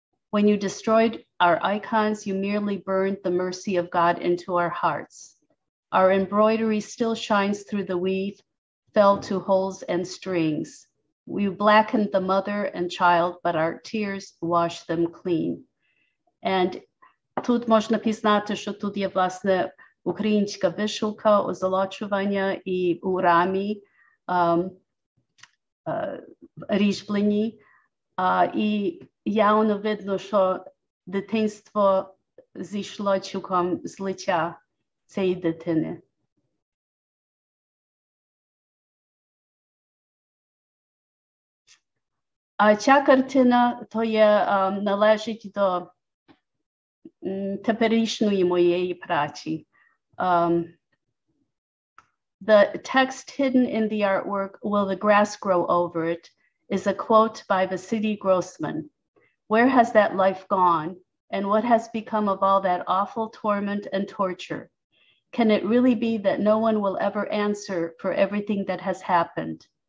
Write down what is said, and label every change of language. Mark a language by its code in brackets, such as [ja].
[en] When you destroyed our icons, you merely burned the mercy of God into our hearts. Our embroidery still shines through the weave, fell to holes and strings. We blackened the mother and child, but our tears washed them clean. [uk] And тут можна пізнати, що тут є, власне, українська вишивка, озолочування і у рамі різьблені. І явно видно, що дитинство зійшло цілком з лиця цієї дитини. А ця картина, то є, належить до теперішньої моєї праці. [en] The text hidden in the artwork, Will the Grass Grow Over It, is a quote by Vasily Grossman. Where has that life gone? And what has become of all that awful torment and torture? Can it really be that no one will ever answer for everything that has happened?